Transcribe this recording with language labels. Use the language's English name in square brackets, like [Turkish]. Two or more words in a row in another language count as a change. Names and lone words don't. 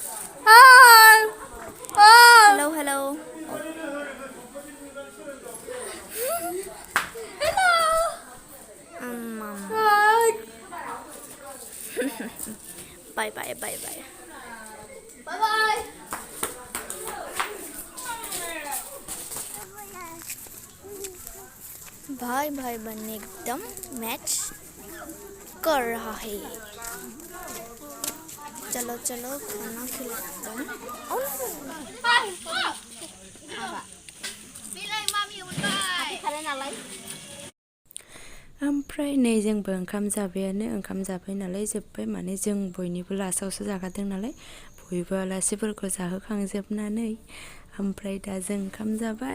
[English] hello hello bye bye bye bye bye. [Hindi] भाई भाई बनने एकदम मैच कर रहा है। चलो चलो खाना खिलाता हूँ। [Bodo] ओमफ्राय नै जोंबो ओंखाम जाबायानो, ओंखाम जाबाय नालाय जोब्बाय, माने जों बयनिबो लास्टआवसो जाखादों नालाय, बयबो आलासिफोरखौ जाहोखांजोबनानै ओमफ्राय दा जों ओंखाम जाबाय।